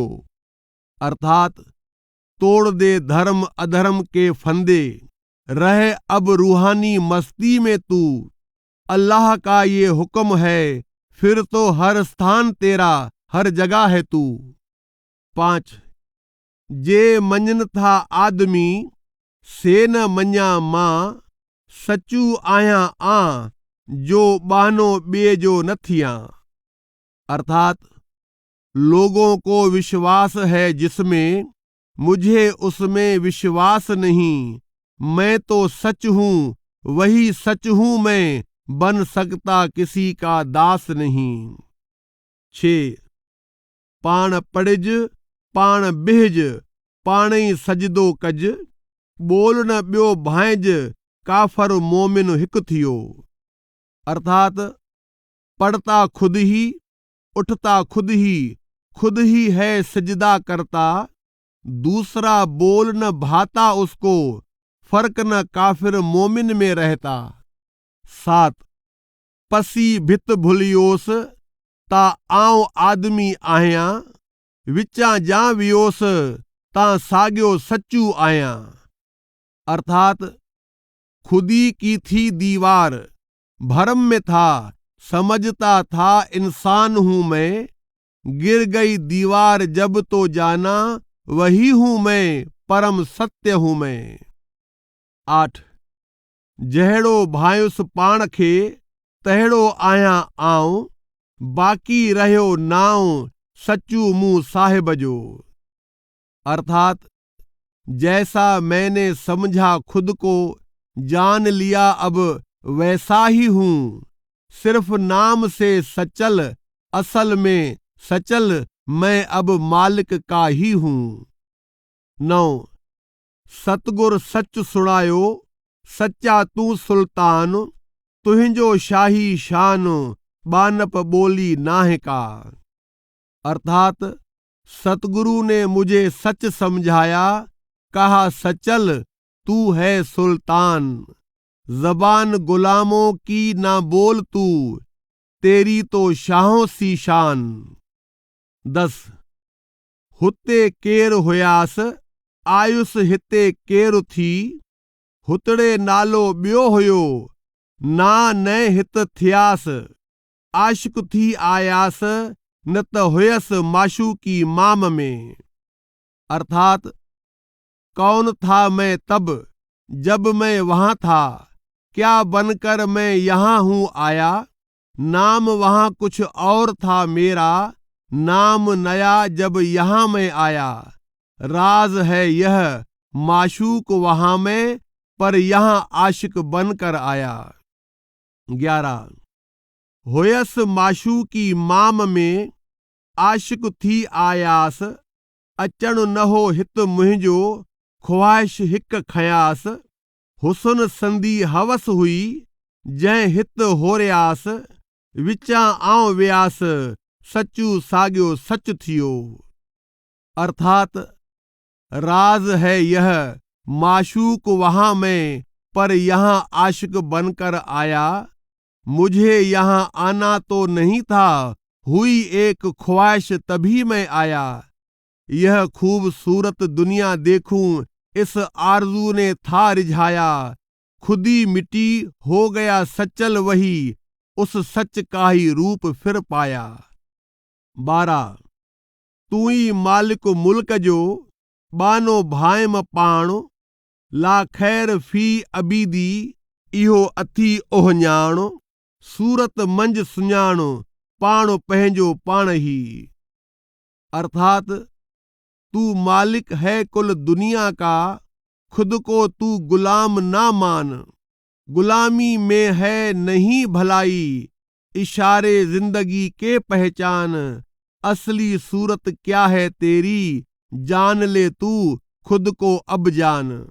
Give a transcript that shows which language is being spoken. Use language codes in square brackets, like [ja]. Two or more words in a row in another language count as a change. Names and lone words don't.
[hi] अर्थात तोड़ दे धर्म अधर्म के फंदे, रहे अब रूहानी मस्ती में तू, अल्लाह का ये हुक्म है फिर तो हर स्थान तेरा हर जगह है तू। [sd] 5 जे मञन था आदमी से न मञा मां, सचू आया आ जो बानो ॿिए जो न थिया। [hi] अर्थात लोगों को विश्वास है जिसमें, मुझे उसमें विश्वास नहीं, मैं तो सच हूं वही सच हूं मैं, बन सकता किसी का दास नहीं। [sd] 6 पाण पढ़िज पाण बिहज पाणई सजदो कज, बोल न ॿियो भांइज काफर मोमिन हिकु थियो। [hi] अर्थात पढ़ता खुद ही, उठता खुद ही है सजदा करता, दूसरा बोल न भाता उसको, फर्क न काफिर मोमिन में रहता। [sd] 7 पसी भित भुलियोस ता आऊं आदमी आहियां, विचां जा वियोस ता साॻियो सच्चू आहियां। [hi] अर्थात खुदी की थी दीवार, भरम में था, समझता था इंसान हूं मैं, गिर गई दीवार जब तो जाना वही हूं मैं, परम सत्य हूं मैं। [sd] 8 जहिड़ो भायुस पाण खे तहिड़ो आहियां आऊं, बाक़ी रहियो नाऊं सच्चू मुंह साहिब जो। [hi] अर्थात जैसा मैंने समझा खुद को जान लिया अब वैसा ही हूं, सिर्फ नाम से सचल, असल में सचल मैं अब मालिक का ही हूं। [sd] 9 सतगुर सच सुणायो सच्चा तू सुल्तान, तुहिंजो शाही शान बानप बोली नाहे का। [hi] अर्थात सतगुरु ने मुझे सच समझाया, कहा सचल तू है सुल्तान, जबान गुलामों की ना बोल तू, तेरी तो शाहों सी शान। [sd] 10 हुते केर हुयास आयुस हिते केर थी, हुतड़े नालो ॿियो हुयो ना न हित थियास, आशिक थी आयास न त हुयस माशूकी माम में। [hi] अर्थात कौन था मैं तब जब मैं वहां था, क्या बनकर मैं यहां हूं आया, नाम वहां कुछ और था मेरा, नाम नया जब यहां मैं आया, राज है यह माशूक वहां में, पर यहां आशिक बनकर आया। [sd] 11 होयस माशूकी माम में आशिक थी आयास, अचण न हो हित मुंहिंजो ख्वाहिश हिक खयास, हुसन संदी हवस हुई जंहिं हित होरियास, विचां आऊं वियास सचू साॻियो सच थियो। [hi] अर्थात राज है यह माशूक वहां मैं, पर यहाँ आशिक बनकर आया। मुझे यहाँ आना तो नहीं था, हुई एक ख्वाहिश तभी मैं आया। यह खूबसूरत दुनिया देखूं, इस आरज़ू ने था रिझाया। खुदी मिट्टी हो गया सचल वही, उस सच का ही रूप फिर पाया। [sd] 12 तू ही मालिक मुल्क जो, बानो भाइम पाण। [ar] لا خير في عبيدي, [sd] इहो अथी ओहञाण। सूरत मंझ सुञाण, पाण पंहिंजो पाण ही। [hi] अर्थात तू मालिक है कुल दुनिया का, खुद को तू गुलाम ना मान। गुलामी में है नहीं भलाई, इशारे जिंदगी के पहचान। असली सूरत क्या है तेरी, जान ले तू खुद को अब जान।